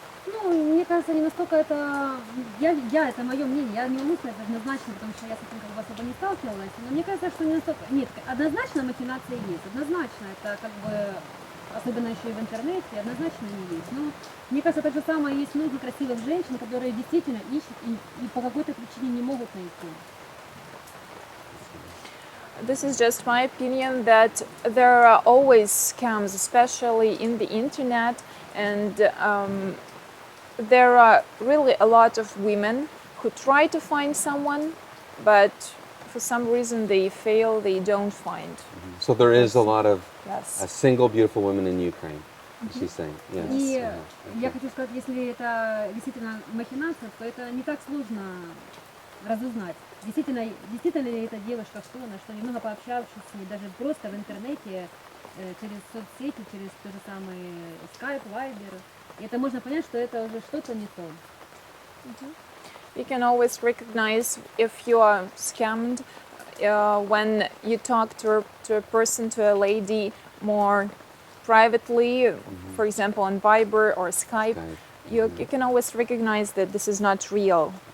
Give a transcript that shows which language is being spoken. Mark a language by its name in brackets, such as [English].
[Russian] Ну, мне кажется, не настолько это... это мое мнение, я не могу сказать однозначно, потому что я с этим как бы особо не сталкивалась, но мне кажется, что не настолько... Нет, однозначно махинации есть, однозначно, это как бы, особенно еще и в интернете, однозначно не есть. Но мне кажется, так же самое есть много красивых женщин, которые действительно ищут и по какой-то причине не могут найти. [English] This is just my opinion that there are always scams, especially in the internet, and there are really a lot of women who try to find someone, but for some reason they fail, they don't find. So there is a lot of Yes. single beautiful women in Ukraine, she's saying. Yes. [Russian] И [English] Okay. [Russian] я хочу сказать, если это действительно махинация, то это не так сложно разузнать. Действительно ли эта девушка, что она, что немного пообщавшись с ней, даже просто в интернете, через соцсети, через тот же самый Skype, Viber, и это можно понять, что это уже что-то не то. [English] You can always recognize if you are scammed when you talk to a person, to a lady more privately, for example on Viber or Skype. You can always recognize that this is not real.